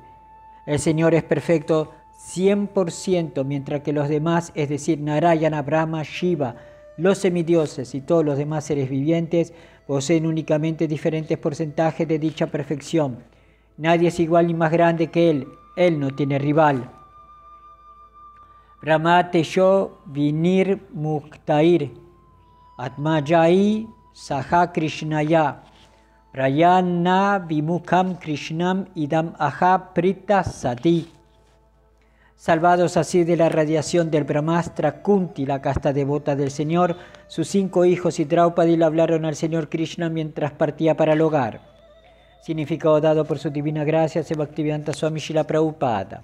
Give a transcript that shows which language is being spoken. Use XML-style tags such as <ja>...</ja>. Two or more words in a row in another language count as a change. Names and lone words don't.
<es>El Señor es perfecto 100%, mientras que los demás, es decir, Narayana, Brahma, Shiva, Los semidioses y todos los demás seres vivientes poseen únicamente diferentes porcentajes de dicha perfección. Nadie es igual ni más grande que él no tiene rival.</es> <sa>Brahma Tejo Vinir Muktair Atmajai Saha Krishnaya Prayana Vimukham Krishnam Idam Aha Prita Sati.</sa> <es>Salvados así de la radiación del Brahmastra, Kunti, la casta devota del Señor, sus 5 hijos y Draupadi le hablaron al Señor Krishna mientras partía para el hogar. Significado dado por su divina gracia, se Bhaktivedanta Swami Srila Prabhupada.</es>